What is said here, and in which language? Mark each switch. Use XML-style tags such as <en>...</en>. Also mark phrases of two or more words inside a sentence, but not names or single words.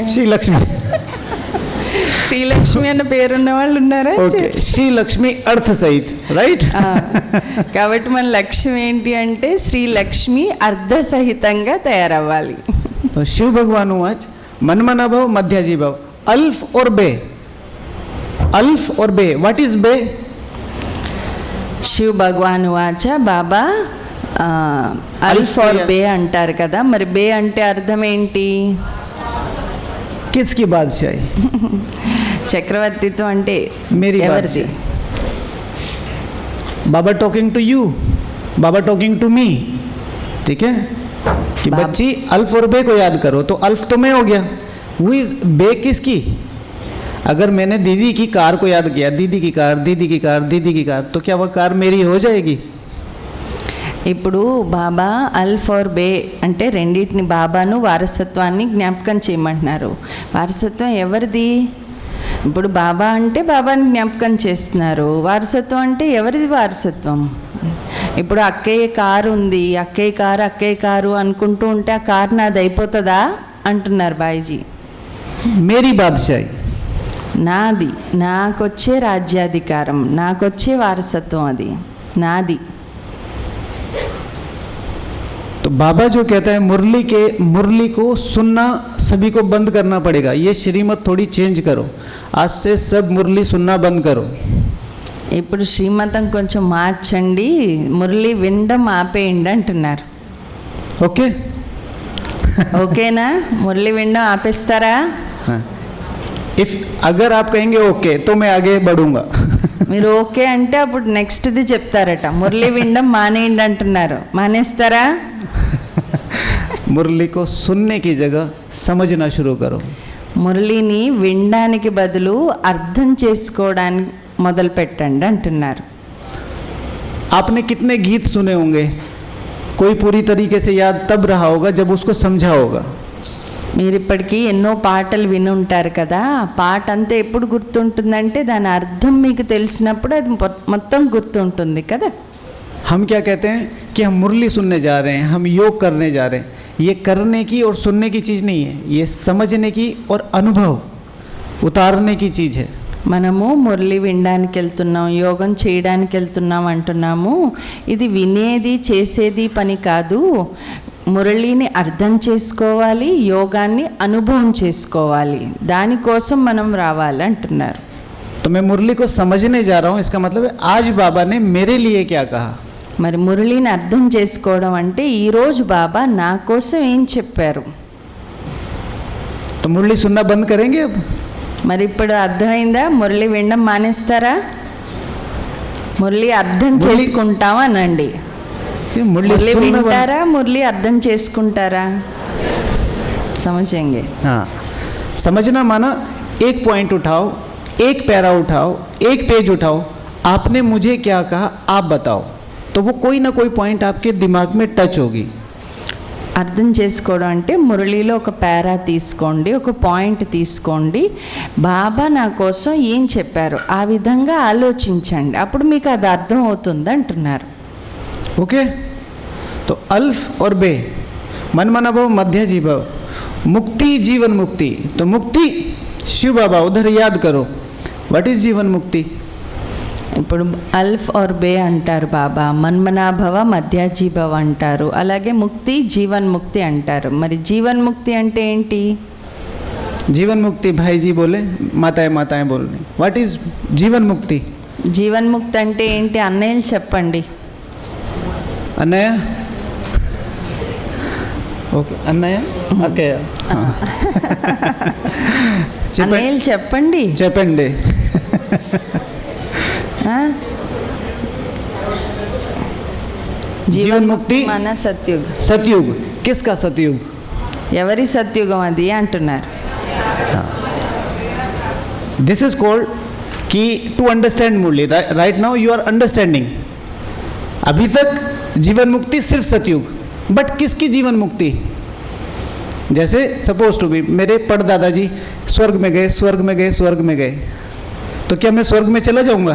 <hi>श्री लक्ष्मी.</hi> <te>శ్రీలక్ష్మి అన్న పేరున్న వాళ్ళు ఉన్నారా?</te> <hi>ओके, श्री लक्ष्मी अर्थ सहित, राइट?</hi> <te>కాబట్టి మన లక్ష్యం ఏంటి అంటే శ్రీలక్ష్మి అర్ధసహితంగా తయారవ్వాలి.</te> <hi>तो शिव भगवान आज</hi> <sa>मनमना भव मध्याजी भव.</sa> <hi>अल्फ और बे, अल्फ और बे.</hi> <en>What is</en> <hi>बे?</hi> <te>శివ్ భగవాన్ వాచ, బాబా అల్ఫ్ ఆర్ బే అంటారు కదా. మరి బే అంటే అర్థం ఏంటి?</te> <hi>किसकी बादशाही?</hi> <te>చక్రవర్తిత్వం అంటే</te> <hi>मेरी</hi> <te>ఎవరిది?</te> <hi>बादशाही.</hi> <en>Baba talking to you, Baba talking to me.</en> <hi>ठीक है कि बच्ची अल्फ और बे को याद करो. तो अल्फ तो मैं हो गया. वो इज बे किसकी? अगर मैंने दीदी की कार को याद किया, दीदी की कार, दीदी की कार, दीदी की कार, तो क्या वह कार मेरी हो जाएगी?</hi> <te>ఇప్పుడు బాబా అల్ఫ్ ఆర్ బే అంటే రెండింటిని, బాబాను వారసత్వాన్ని జ్ఞాపకం చేయమంటున్నారు. వారసత్వం ఎవరిది? ఇప్పుడు బాబా అంటే బాబాని జ్ఞాపకం చేస్తున్నారు. వారసత్వం అంటే ఎవరిది వారసత్వం? ఇప్పుడు అక్కయ్య కారు ఉంది, అక్కయ్య కారు అనుకుంటూ ఉంటే ఆ కారు నాది అయిపోతుందా అంటున్నారు బాయిజీ.</te> <hi>मेरी बादशाही.</hi> <te>నాది, నాకొచ్చే రాజ్యాధికారం, నాకొచ్చే వారసత్వం, అది నాది.</te> <hi>तो बाबा जो कहता है मुरली को सुनना सभी को बंद करना पड़ेगा, ये श्रीमत थोड़ी चेंज करो, आज से सब मुरली सुनना बंद करो।</hi> <te>ఇప్పుడు శ్రీమతం కొంచెం మార్చండి, మురళి వినడం ఆపేయండి అంటున్నారు.</te> <hi>ओके</hi> <te>ఓకేనా? మురళి వినడం ఆపేస్తారా?</te> <hi>इफ अगर आप कहेंगे ओके तो मैं आगे बढ़ूंगा।</hi> <te>మీరు ఓకే అంటే అప్పుడు నెక్స్ట్ది చెప్తారట, మురళి వినడం మానేయండి అంటున్నారు. మానేస్తారా?</te> <hi>मुरली को सुनने की जगह समझना शुरू करो।</hi> <te>మురళిని వినడానికి బదులు అర్థం చేసుకోవడానికి మొదలు పెట్టండి అంటున్నారు.</te> <hi>आपने कितने गीत सुने होंगे, कोई पूरी तरीके से याद तब रहा होगा जब उसको समझा होगा।</hi> <te>మీరు ఇప్పటికీ ఎన్నో పాటలు విని ఉంటారు కదా, పాట అంతా ఎప్పుడు గుర్తుంటుందంటే దాని అర్థం మీకు తెలిసినప్పుడు అది మొత్తం గుర్తుంటుంది కదా.</te> <hi>हम क्या कहते हैं कि हम मुरली सुनने जा रहे हैं, हम योग करने जा रहे हैं, ये करने की और सुनने की चीज़ नहीं है, ये समझने की और अनुभव उतारने की चीज़ है।</hi> <te>మనము మురళి వినడానికి వెళ్తున్నాం, యోగం చేయడానికి వెళ్తున్నాం అంటున్నాము. ఇది వినేది చేసేది పని కాదు, మురళిని అర్థం చేసుకోవాలి, యోగాన్ని అనుభవం చేసుకోవాలి, దానికోసం మనం రావాలి అంటున్నారు.</te> <hi>तो मैं मुरली को समझने जा रहा हूँ, इसका मतलब है आज बाबा ने मेरे लिए क्या कहा।</hi> <te>మరి మురళిని అర్థం చేసుకోవడం అంటే ఈరోజు బాబా నా కోసం ఏం చెప్పారు.</te> <hi>तो मुरली सुनना बंद करेंगे अब।</hi> <te>మరి ఇప్పుడు అర్థమైందా? మురళి వినడం మానేస్తారా? మురళి అర్థం చేసుకుంటాం అనండి.</te> <hi>ये</hi> <te>మురళి</te> <hi>सुनना बंद-</hi> <te>వింటారా, మురళి అర్థం చేసుకుంటారా?</te> <hi>समझेंगे. हाँ, समझना माना एक पॉइंट उठाओ, एक पैरा उठाओ, एक पेज उठाओ, आपने मुझे क्या कहा आप बताओ, तो वो कोई ना कोई पॉइंट आपके दिमाग में टच होगी।</hi> <te>అర్థం చేసుకోవడం అంటే మురళిలో ఒక పారా తీసుకోండి, ఒక పాయింట్ తీసుకోండి, బాబా నా కోసం ఏం చెప్పారు ఆ విధంగా ఆలోచించండి, అప్పుడు మీకు అది అర్థం అవుతుంది అంటున్నారు.</te> <hi>ओके, तो अल्फ और बे,</hi> <sa>मन मना भव मध्य जीभव,</sa> <hi>मुक्ति जीवन मुक्ति। तो मुक्ति शिव बाबा उधर याद करो,</hi> <en>What is</en> <hi>जीवन मुक्ति।</hi> <te>ఇప్పుడు అల్ఫ్ और బే అంటారు బాబా, మన్మనాభవ మధ్యాజీభవ అంటారు, అలాగే ముక్తి జీవన్ ముక్తి అంటారు. మరి జీవన్ ముక్తి అంటే ఏంటి?</te> <hi>जीवन मुक्ति भाई जी बोले, माताएं माताएं बोल रही,</hi> <en>What is</en> <hi>जीवन मुक्ति।</hi> <te>జీవన్ ముక్తి అంటే ఏంటి? అన్నయ్యలు చెప్పండి. అన్నయ్య ఓకే, అన్నయ్య అక్కయ్య అన్నయ్యలు చెప్పండి. చెప్పండి. జీవన్ ముక్తి మన సత్యుగ్.</te> <hi>सतयुग किसका सतयुग।</hi> <te>ఎవరి సత్యుగం అది అంటున్నారు.</te> <en>This is called कि to understand Murli, right now you are understanding.</en> <hi>अभी तक जीवन मुक्ति सिर्फ सतयुग, बट किसकी जीवन मुक्ति। जैसे</hi> <en>suppose to be</en> <hi>मेरे परदादाजी स्वर्ग में गए, स्वर्ग में गए, स्वर्ग में गए, तो क्या मैं स्वर्ग में चला जाऊंगा?</hi>